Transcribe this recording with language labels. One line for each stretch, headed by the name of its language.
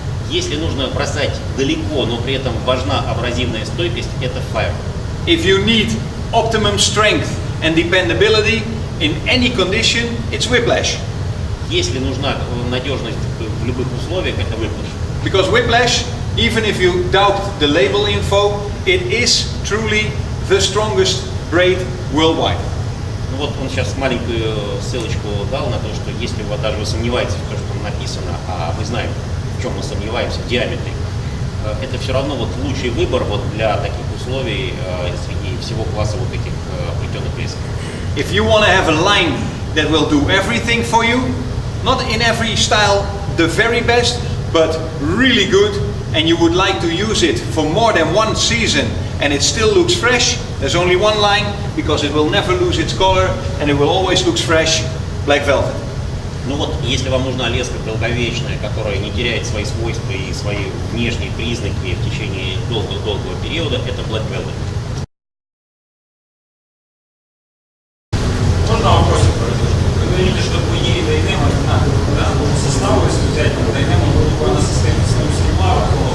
Russian: Если нужно бросать далеко, но при этом важна абразивная стойкость, это fire.
English: If you need optimum strength and dependability in any condition, it's whiplash.
Russian: Если нужна надежность в любых условиях, это whiplash.
English: Because whiplash, even if you doubt the label info, it is truly the strongest braid worldwide.
Russian: Ну вот он сейчас маленькую ссылочку дал на то, что если вы даже сомневаетесь в том, что там написано, а мы знаем, в чем мы сомневаемся, в диаметре, это все равно вот лучший выбор вот для таких условий среди всего класса вот этих плетеных лесок.
English: If you want to have a line that will do everything for you, not in every style the very best, but really good, and you would like to use it for more than one season and it still looks fresh, there's only one line because it will never lose its color and it will always look fresh, black velvet.
Russian: Ну вот, если вам нужна леска долговечная, которая не теряет свои свойства и свои внешние признаки в течение долгого периода, это black velvet. Можно вопросик произвести? Вы говорите, что по Ере Дайнема, да, по составу, если взять Дайнема, буквально состоит из кевлара,